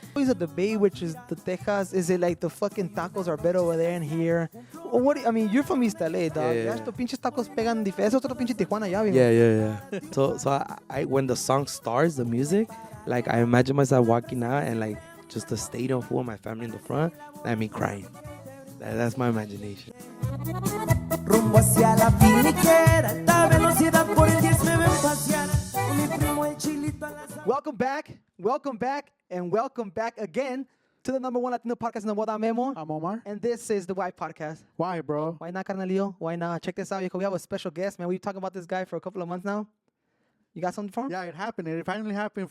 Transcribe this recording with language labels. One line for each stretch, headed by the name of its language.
English: Always a debate, which is the Texas. Is it like the fucking tacos are better over there and here? Or what? I mean, you're from East LA, dog. Yeah.
Spanish: Estos pinches tacos pegan diferente. Otro pinche Tijuana ya, viejo.
English: Yeah. So I when the song starts, the music, like I imagine myself walking out and like just a stadium full of my family in the front, and me crying. That's my imagination.
Spanish: Rumbo hacia la finiquera, alta velocidad por el 10 me ven pasear. Con mi primo el chilito a la sal-
English: Welcome back, and welcome back again to the number one Latino podcast in the world. I'm Memo, I'm Omar. and this is the Why Podcast. Why, bro? Why not, Carnalillo? Why not? Check this out, viejo. We have a special guest, man. We've been talking about this guy for a couple of months now. You got something for him? Yeah, it happened. It finally happened.